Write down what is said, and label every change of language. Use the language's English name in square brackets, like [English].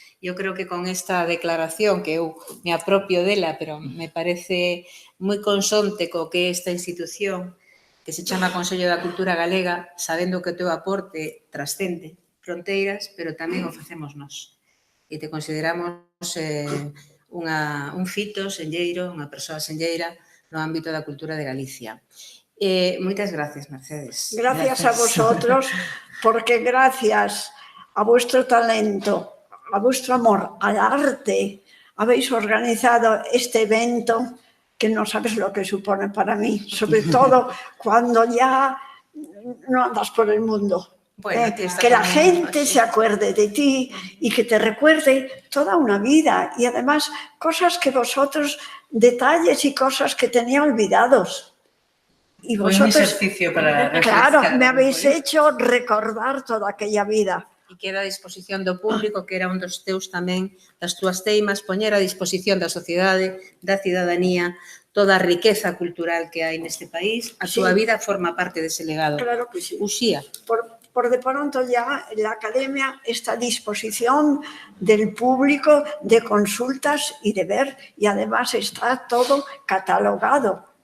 [Galician] Eu creo que con esta declaración, que eu me apropio dela, pero me parece moi consonte co que esta institución, que se chama Consello da Cultura Galega, sabendo que o teu aporte trascende fronteiras, pero tamén o facemos nós. E te consideramos un fito senlleiro, unha persoa senlleira no ámbito da cultura de Galicia. Moitas gracias, Mercedes. [Spanish] Gracias a vosotros, porque gracias a vuestro talento, a vuestro amor al arte, habéis organizado este evento que no sabes lo que supone para mí, sobre todo cuando ya no andas por el mundo. Bueno, que la gente se acuerde de ti y que te recuerde toda una vida y además cosas que vosotros, detalles y cosas que tenía olvidados. Y vosotros, un ejercicio para refrescar. Claro, me habéis hecho recordar toda aquella vida. [Galician] E queda a disposición do público, que era un dos teus tamén, das túas teimas, poñer a disposición da sociedade, da cidadanía, toda a riqueza cultural que hai neste país. A túa vida forma parte dese legado. [Spanish] Claro que sí. Uxía. Por de pronto ya la academia está a disposición del público de consultas y de ver, y además está todo catalogado.